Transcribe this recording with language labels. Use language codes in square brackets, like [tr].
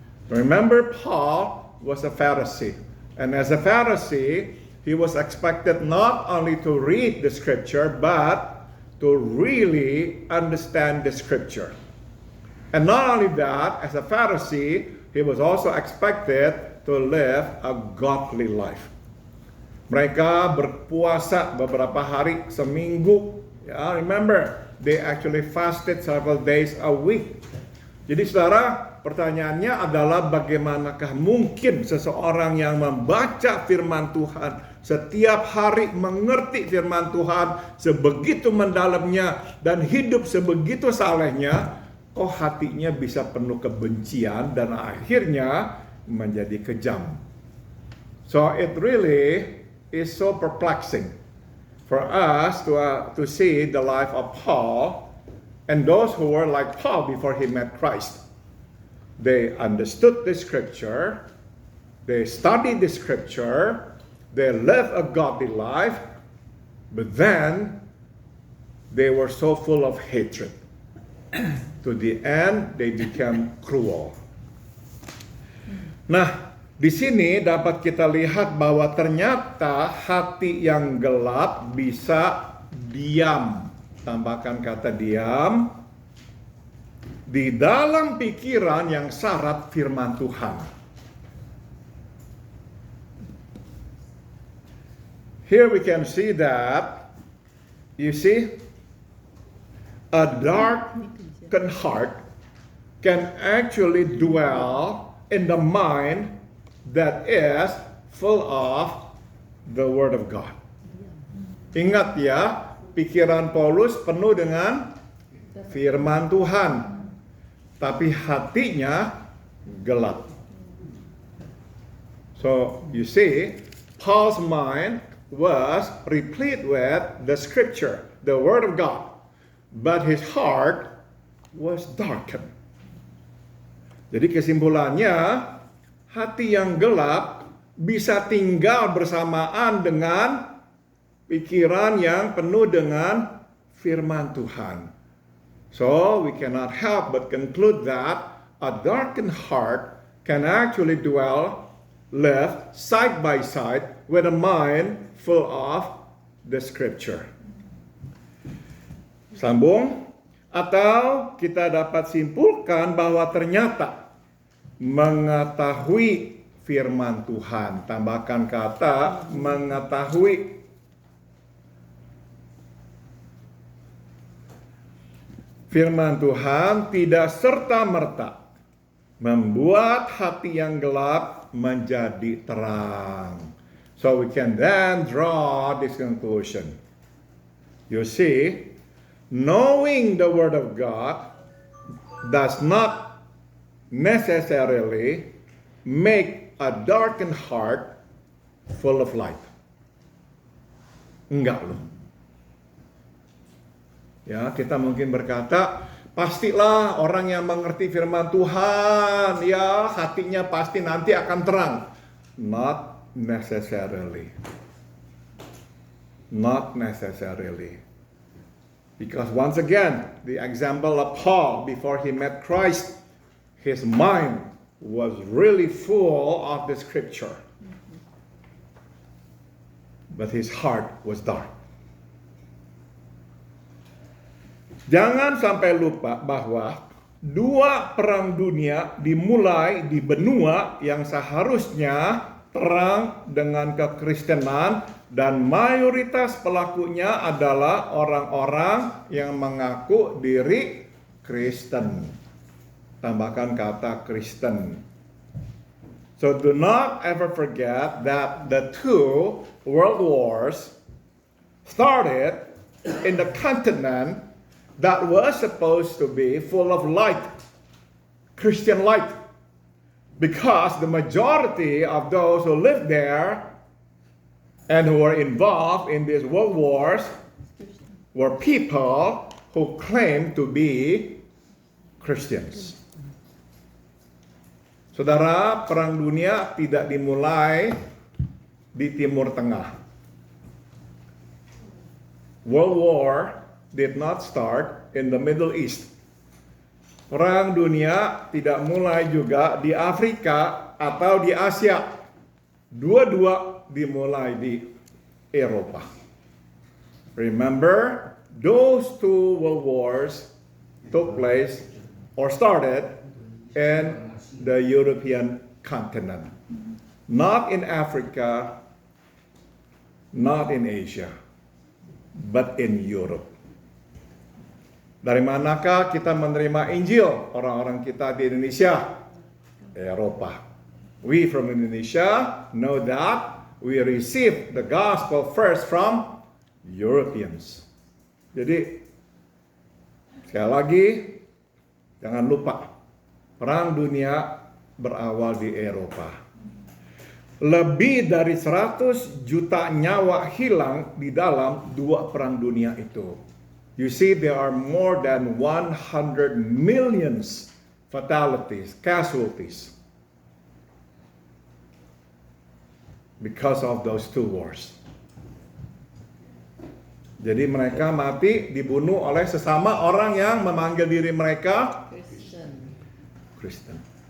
[en] Remember, Paul was a Pharisee. And as a Pharisee, he was expected not only to read the scripture, but to really understand the scripture. And not only that, as a Pharisee, he was also expected to live a godly life. [id] Mereka berpuasa beberapa hari seminggu. [en] Ya, remember, they actually fasted several days a week. [id] Jadi saudara, pertanyaannya adalah bagaimanakah mungkin seseorang yang membaca firman Tuhan setiap hari, mengerti firman Tuhan sebegitu mendalamnya dan hidup sebegitu salehnya, kok hatinya bisa penuh kebencian dan akhirnya menjadi kejam. [en] So it really is so perplexing for us to see the life of Paul and those who were like Paul before he met Christ. They understood the scripture, they studied the scripture, they lived a godly life, but then they were so full of hatred. To the end, they became cruel. [id] Nah, di sini dapat kita lihat bahwa ternyata hati yang gelap bisa diam. Tambahkan kata diam di dalam pikiran yang syarat firman Tuhan. [en] Here we can see that, you see, a darkened heart can actually dwell in the mind that is full of the Word of God. [id] Ingat ya, pikiran Paulus penuh dengan firman Tuhan, tapi hatinya gelap. [en] So you see, Paul's mind was replete with the scripture, the Word of God, but his heart was darkened. [id] Jadi kesimpulannya, hati yang gelap bisa tinggal bersamaan dengan pikiran yang penuh dengan firman Tuhan. [en] So we cannot help but conclude that a darkened heart can actually live side by side with a mind full of the scripture. [id] Sambung. Atau kita dapat simpulkan bahwa ternyata mengetahui firman Tuhan, tambahkan kata mengetahui. Firman Tuhan tidak serta-merta membuat hati yang gelap menjadi terang. [en] So we can then draw this conclusion. You see, knowing the Word of God does not necessarily make a darkened heart full of light. [id] Enggak loh. Ya, kita mungkin berkata, pastilah orang yang mengerti firman Tuhan, ya hatinya pasti nanti akan terang. [en] Not necessarily. Not necessarily. Because once again, the example of Paul before he met Christ, his mind was really full of the scripture. But his heart was dark. [id] Jangan sampai lupa bahwa dua perang dunia dimulai di benua yang seharusnya terang dengan kekristenan dan mayoritas pelakunya adalah orang-orang yang mengaku diri Kristen. Tambahkan kata Kristen. [en] So do not ever forget that the two world wars started in the continent that was supposed to be full of light, Christian light, because the majority of those who lived there and who were involved in these world wars were people who claimed to be Christians. [id] Saudara, perang dunia tidak dimulai di Timur Tengah. [en] World War did not start in the Middle East. [id] Perang dunia tidak mulai juga di Afrika atau di Asia. Dua-dua dimulai di Eropa. [en] Remember, those two world wars took place or started in the European continent. Not in Africa, not in Asia, but in Europe. [id] Dari manakah kita menerima Injil? Orang-orang kita di Indonesia, Eropa. [en] We from Indonesia know that we receive the gospel first from Europeans. [id] Jadi, sekali lagi, jangan lupa, perang dunia berawal di Eropa. Lebih dari 100 juta nyawa hilang di dalam dua perang dunia itu. You see, there are more than 100 millions fatalities, casualties, because of those two wars. Jadi mereka mati dibunuh oleh sesama orang yang memanggil diri mereka Kristen.